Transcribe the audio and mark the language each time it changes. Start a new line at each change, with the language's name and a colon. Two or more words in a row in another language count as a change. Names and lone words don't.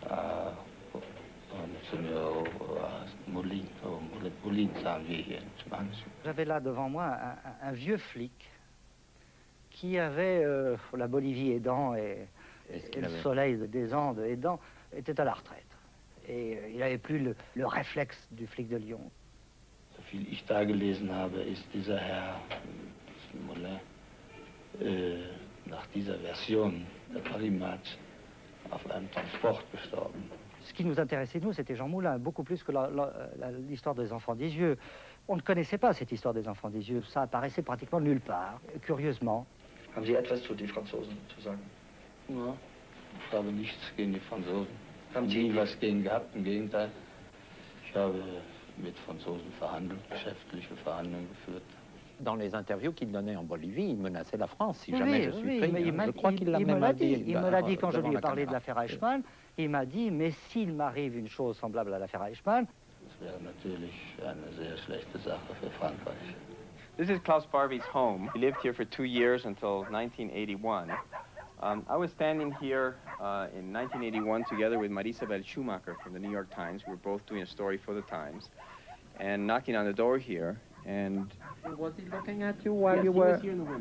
French: J'avais là devant moi un vieux flic qui avait, la Bolivie aidant et le soleil des Andes aidant, était à la retraite. Et il n'avait plus le réflexe du flic de Lyon.
German: So viel ich da gelesen habe, ist dieser Herr Moulin nach dieser Version der Paris-Match auf einem Transport gestorben.
French: Ce qui nous intéressait, nous, c'était Jean Moulin, beaucoup plus que l'histoire des enfants des yeux. On ne connaissait pas cette histoire des enfants des yeux. Ça apparaissait pratiquement nulle part, curieusement.
German: Haben Sie etwas zu den Franzosen zu sagen? Ja, ich habe nichts gegen die Franzosen. Haben Sie nie was gegen gehabt? Im Gegenteil. Ich habe mit Franzosen verhandelt, geschäftliche Verhandlungen geführt.
French: Dans les interviews qu'il donnait en Bolivie, il menaçait la France si jamais je suis pris. Je crois qu'il l'a même dit. Il me l'a dit quand je lui ai parlé de l'affaire Eichmann. Il m'a dit, mais s'il m'arrive une chose semblable à l'affaire Eichmann...
English: This is Klaus Barbie's home. He lived here for 2 years until 1981. I was standing here in 1981 together with Marisabel Schumacher from the New York Times. We were both doing a story for the Times, and knocking on the door here. And was he looking at you while you were? He was here in the window.